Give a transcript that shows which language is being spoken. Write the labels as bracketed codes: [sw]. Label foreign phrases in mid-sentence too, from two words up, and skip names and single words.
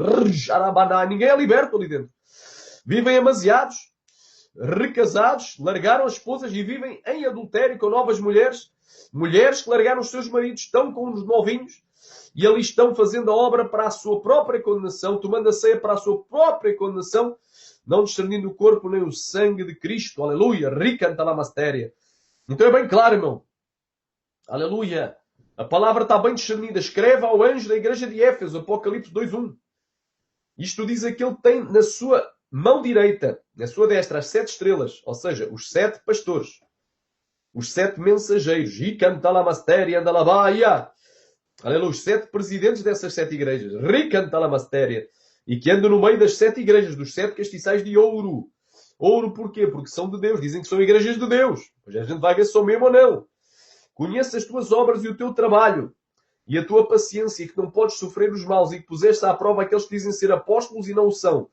[pt] Ninguém é liberto ali dentro. Vivem amasiados, recasados, largaram as esposas e vivem em adultério com novas mulheres. Mulheres que largaram os seus maridos, estão com uns novinhos e ali estão fazendo a obra para a sua própria condenação, tomando a ceia para a sua própria condenação, não discernindo o corpo nem o sangue de Cristo. Aleluia. Ricanta la mastéria. Então é bem claro, irmão. Aleluia. A palavra está bem discernida. Escreve ao anjo da igreja de Éfeso, Apocalipse 2:1. Isto diz aquele que tem na sua mão direita, na sua destra, as 7 estrelas, ou seja, os 7 pastores, os 7 mensageiros. Ricanta la mastéria da labaia. Aleluia. Os 7 presidentes dessas 7 igrejas. Ricanta la mastéria. E que andam no meio das 7 igrejas, dos 7 castiçais de ouro. Ouro porquê? Porque são de Deus. Dizem que são igrejas de Deus. Pois a gente vai ver se são mesmo ou não. Conhece as tuas obras e o teu trabalho. E a tua paciência, e que não podes sofrer os maus. E que puseste à prova aqueles que dizem ser apóstolos e não o são.